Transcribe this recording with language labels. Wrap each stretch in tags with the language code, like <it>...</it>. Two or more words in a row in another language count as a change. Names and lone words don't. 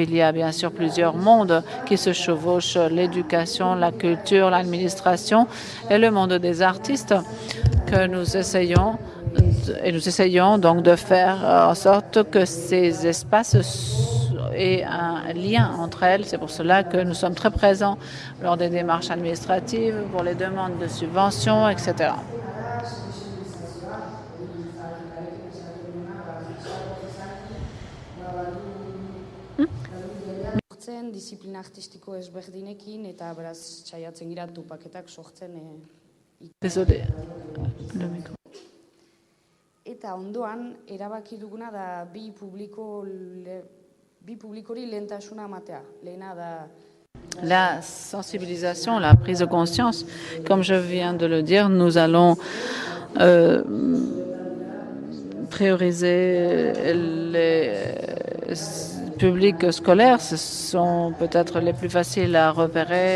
<fr>Il y a bien sûr plusieurs mondes qui se chevauchent, l'éducation, la culture, l'administration et le monde des artistes que nous essayons donc de faire en sorte que ces espaces aient un lien entre elles. C'est pour cela que nous sommes très présents lors des démarches administratives, pour les demandes de subventions, etc.</fr> <eu>Disiplina artistiko ezberdinekin eta beraz saiatzen gira topaketak sortzen.</eu> <fr>Désolé. Le micro.</fr> <eu>Eta ondoan erabaki duguna da bi publikori lehentasuna ematea. Lehena da</eu> <fr>la sensibilisation, la prise de conscience. Comme je viens de le dire, nous allons prioriser les publics scolaires. Ce sont peut-être les plus faciles à repérer.</fr>